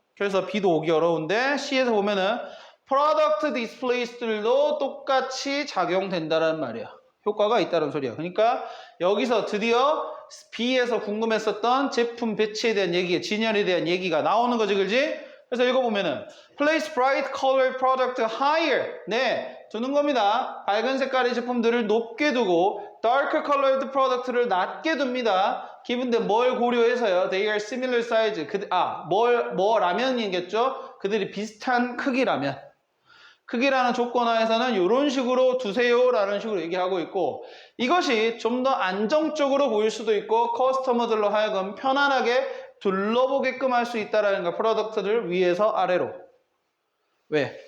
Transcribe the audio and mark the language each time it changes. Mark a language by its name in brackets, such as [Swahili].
[Korean] 그래서 B도 오기 어려운데 C에서 보면은 프로덕트 디스플레이스들도 똑같이 작용된다는 말이야. 효과가 있다는 소리야. 그러니까 여기서 드디어 B에서 궁금했었던 제품 배치에 대한 얘기, 진열에 대한 얘기가 나오는 거지, 그렇지? [English] 그래서 읽어보면은 place bright colored product higher. [Korean] 네, 두는 겁니다. 밝은 색깔의 제품들을 높게 두고 [English] dark colored product [Korean] 를 낮게 둡니다. 기분데 뭘 고려해서요? [English] They are similar size. [Korean] 뭐라면이겠죠? 그들이 비슷한 크기라면. 크기라는 조건하에서는 이런 식으로 두세요라는 식으로 얘기하고 있고 이것이 좀 더 안정적으로 보일 수도 있고 커스터머들로 하여금 편안하게 둘러보게끔 할 수 있다는 거 프로덕트를 위에서 아래로 왜?